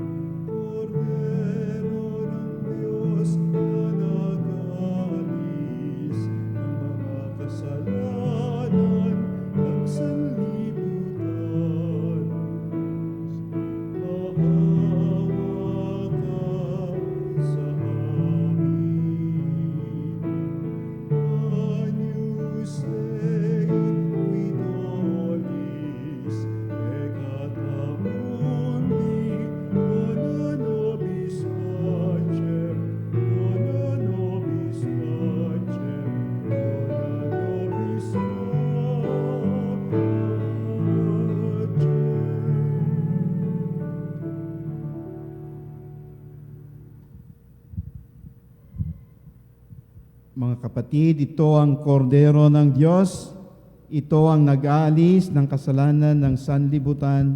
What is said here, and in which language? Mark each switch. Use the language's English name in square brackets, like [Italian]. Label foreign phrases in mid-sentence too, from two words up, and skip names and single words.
[Filipino] Kordero ng Diyos na nagalis ng mga kasalanan ng sanlibutan, maawa ka sa [Latin] Agnus Dei, qui nobis peccata mundi, dona nobis pacem, dona nobis pacem, dona nobis [Filipino] Mga kapatid, ito ang kordero ng Diyos. Ito ang nag-aalis ng kasalanan ng sanlibutan.